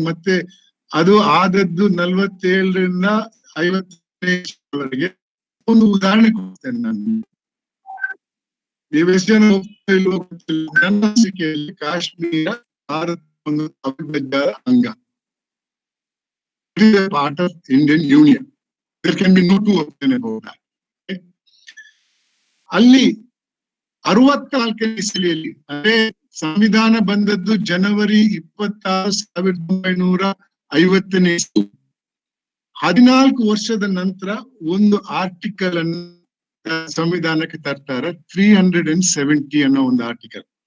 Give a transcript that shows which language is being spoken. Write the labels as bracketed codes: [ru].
[kn] ಮತ್ತೆ ಅದು ಆದದ್ದು 47ರಿಂದ 50ವರೆಗೆ. ಒಂದು ಉದಾಹರಣೆ ಕೊಡ್ತೇನೆ ನಾನು. ನೀವೆಷ್ಟು ಜನ ನನ್ನ ಅನಿಸಿಕೆಯಲ್ಲಿ ಕಾಶ್ಮೀರ ಭಾರತ ಒಂದು ಅವಿಭಾಜ್ಯ ಅಂಗ. [en] It is a part of Indian Union. There can be no two opinions about that. [kn] ಅಲ್ಲಿ 64ನೇ ಇಸವಿಯಲ್ಲಿ, ಅಂದ್ರೆ ಸಂವಿಧಾನ ಬಂದದ್ದು ಜನವರಿ 26, 1950ನೇ ಇಸವಿ. 14 ವರ್ಷದ ನಂತರ ಒಂದು ಆರ್ಟಿಕಲ್ ಅನ್ನು ಸಂವಿಧಾನಕ್ಕೆ ತರ್ತಾರೆ, 370 ಅನ್ನೋ ಒಂದು ಆರ್ಟಿಕಲ್.